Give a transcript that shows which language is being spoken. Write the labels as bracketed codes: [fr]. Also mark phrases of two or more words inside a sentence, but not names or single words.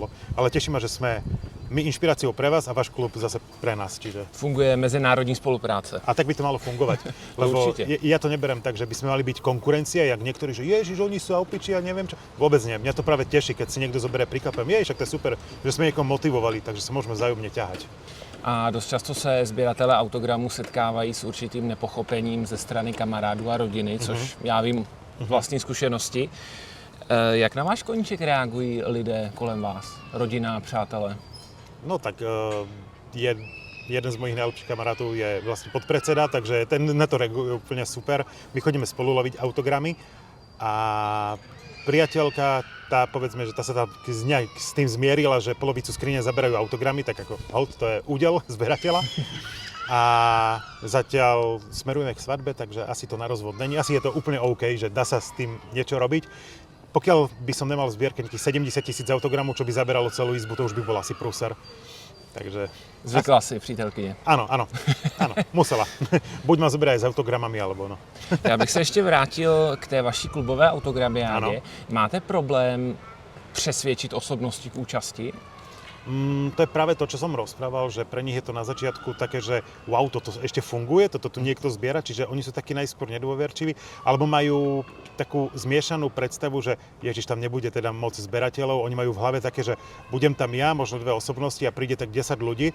[sk] Ale teší ma, že sme my inšpiráciou pre vás a váš klub zase pre nás. Čiže [cs] funguje mezinárodní spolupráce. [sk] A tak by to malo fungovať. Lebo ja to neberem tak, že by sme mali byť konkurencia, jak niektorí, že ježiš, oni sú opiči a neviem čo. Vôbec nie. Mňa to práve teší, keď si niekto zoberie príklad, ježiš, tak to je super, že sme niekoho motivovali, takže sa môžeme vzájomne ťahať. [cs] A dost často se sběratelé autogramů setkávají s určitým nepochopením ze strany kamarádů a rodiny, což já vím z vlastní zkušenosti. Jak na váš koníček reagují lidé kolem vás? Rodina, přátelé? [sk] No tak je jeden z mojich najlepších kamarátov je vlastne podpredseda, takže ten na to reaguje úplne super. My chodíme spolu loviť autogramy a priateľka, tá povedzme, že tá sa s tým zmierila, že polovicu skrine zaberajú autogramy, tak ako hold, to je údel zberateľa. A zatiaľ smerujeme k svadbe, takže asi to na rozvod není. Asi je to úplne OK, že dá sa s tým niečo robiť. Pokiaľ by som nemal v zbierke nejakých 70 000 autogramov, čo by zaberalo celú izbu, to už by bol asi prúser. Takže... [cs] Zvykla si přítelkyně. [sk] Áno, musela. Buď ma zoberá aj s autogramami, alebo no. [cs] Já bych se ještě vrátil k té vaší klubové autogramiádě. Ano. Máte problém přesvědčit osobnosti k účasti? [sk] To je práve to, čo som rozprával, že pre nich je to na začiatku také, že wow, toto ešte funguje, toto tu niekto zbiera, čiže oni sú takí najskôr nedôverčiví, alebo majú takú zmiešanú predstavu, že Ježiš, tam nebude teda moc zberateľov, oni majú v hlave také, že budem tam ja, možno 2 osobnosti a príde tak 10 ľudí,